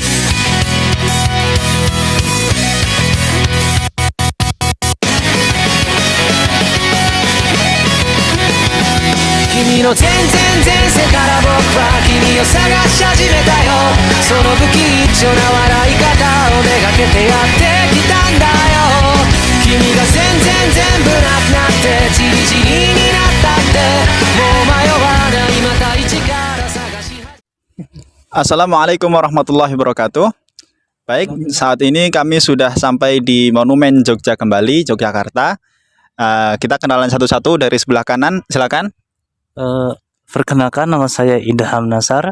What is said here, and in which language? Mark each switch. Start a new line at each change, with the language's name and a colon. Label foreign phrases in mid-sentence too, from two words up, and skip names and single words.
Japanese: 君の全然前世から僕は君を探し始めたよ。その不吉祥な笑い方をめがけてやってきたんだよ。君が全部なくなってチリチリになったってもう迷わないまた一から探し。
Arabic: السلام عليكم ورحمة الله وبركاته.
Indonesian: Baik, saat ini kami sudah sampai di Monumen Jogja kembali, Yogyakarta. Kita kenalan satu-satu dari sebelah kanan, silakan. Perkenalkan, nama saya Idham Nasar.